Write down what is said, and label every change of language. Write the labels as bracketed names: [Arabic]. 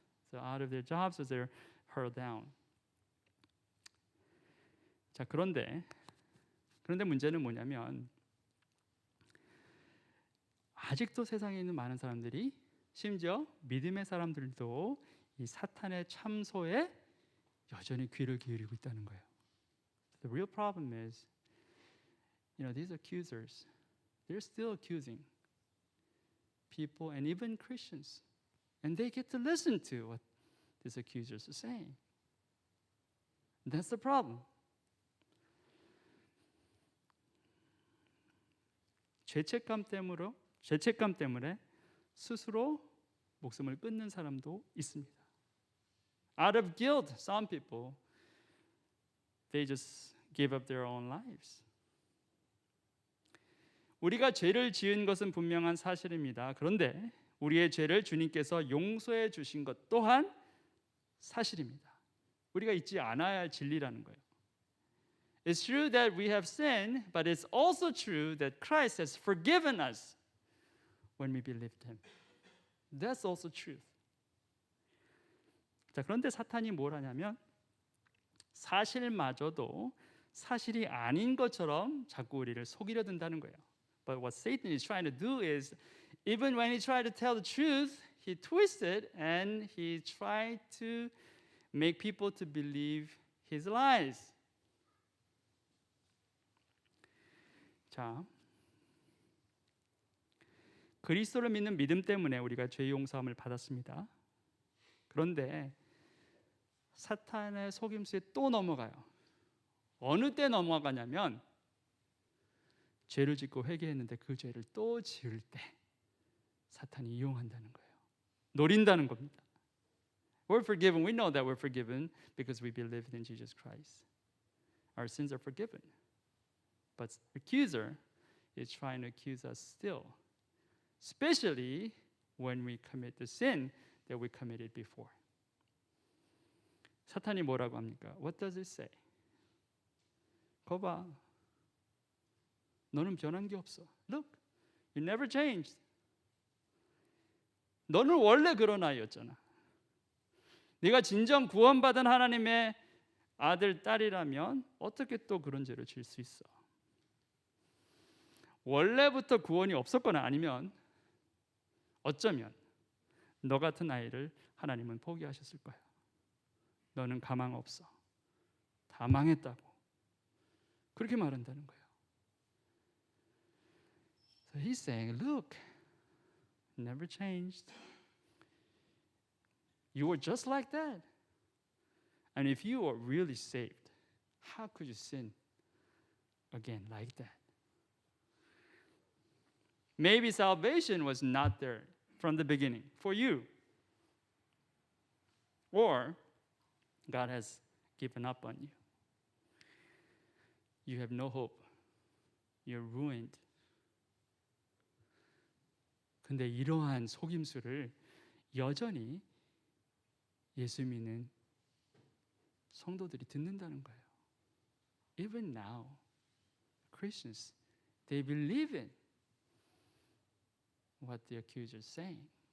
[English] So out of their jobs, so they're hurled down. [Korean] 자, 그런데 문제는 뭐냐면 아직도 세상에 있는 많은 사람들이 심지어 믿음의 사람들도 이 사탄의 참소에 여전히 귀를 기울이고 있다는 거예요. [English] The real problem is, these accusers, they're still accusing people and even Christians, and they get to listen to what these accusers are saying. That's the problem. [Korean] 죄책감 때문에 스스로 목숨을 끊는 사람도 있습니다. [English] Out of guilt, some people, they just give up their own lives. [Korean] 우리가 죄를 지은 것은 분명한 사실입니다. 그런데 우리의 죄를 주님께서 용서해 주신 것 또한 사실입니다. 우리가 잊지 않아야 할 진리라는 거예요. [English] It's true that we have sinned, but it's also true that Christ has forgiven us when we believed Him. That's also truth. [Korean] 자, 그런데 사탄이 뭘 하냐면 사실마저도 사실이 아닌 것처럼 자꾸 우리를 속이려 든다는 거예요. [English] But what Satan is trying to do is, even when he tried to tell the truth, he twisted and he tried to make people to believe his lies. [Korean] 자, 그리스도를 믿는 믿음 때문에 우리가 죄 용서함을 받았습니다. 그런데 사탄의 속임수에 또 넘어가요. 어느 때 넘어가냐면 죄를 짓고 회개했는데 그 죄를 또 지을 때 사탄이 이용한다는 거예요. 노린다는 겁니다. [English] We're forgiven. We know that we're forgiven because we believed in Jesus Christ. Our sins are forgiven. But the accuser is trying to accuse us still, especially when we commit the sin that we committed before. [Korean] 사탄이 뭐라고 합니까? [English] What does it say? [Korean] 거봐, 너는 변한 게 없어. [English] Look, you never changed. [Korean] 너는 원래 그런 아이였잖아. 네가 진정 구원받은 하나님의 아들, 딸이라면 어떻게 또 그런 죄를 지을 수 있어? 원래부터 구원이 없었거나 아니면 어쩌면 너 같은 아이를 하나님은 포기하셨을 거야. 너는 가망 없어. 다 망했다고. 그렇게 말한다는 거예요. [English] So he's saying, look, never changed. You were just like that. And if you were really saved, how could you sin again like that? Maybe salvation was not there from the beginning for you. Or God has given up on you. You have no hope. You're ruined. [Korean] 근데 이러한 속임수를 여전히 예수 믿는 성도들이 듣는다는 거예요. [English] Even now, Christians, they believe in what the accuser is saying.